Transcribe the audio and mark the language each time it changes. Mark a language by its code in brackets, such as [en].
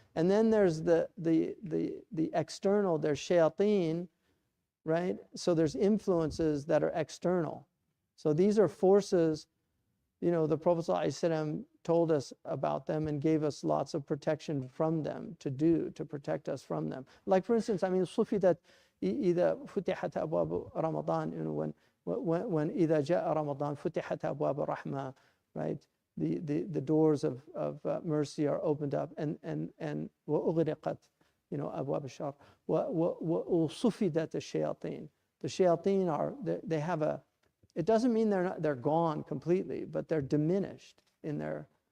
[en] And then there's the external, there's shayateen, right? So there's influences that are external. So these are forces, the Prophet ﷺ told us about them and gave us lots of protection from them to protect us from them. Like for instance, I mean, [ar] صُفِدَتْ إِذَا فُتِحَتْ أَبْوَابُ رَمَضَانِ, when إِذَا جَاءَ رَمَضَانِ فُتِحَتْ أَبْوَابُ الرَّحْمَةِ, [en] right? The doors of mercy are opened up, and [ar] وَأُغْلِقَتْ أبواب الشر وصفدت الشياطين. [en] The shayateen they have a. It doesn't mean they're gone completely, but they're diminished in their.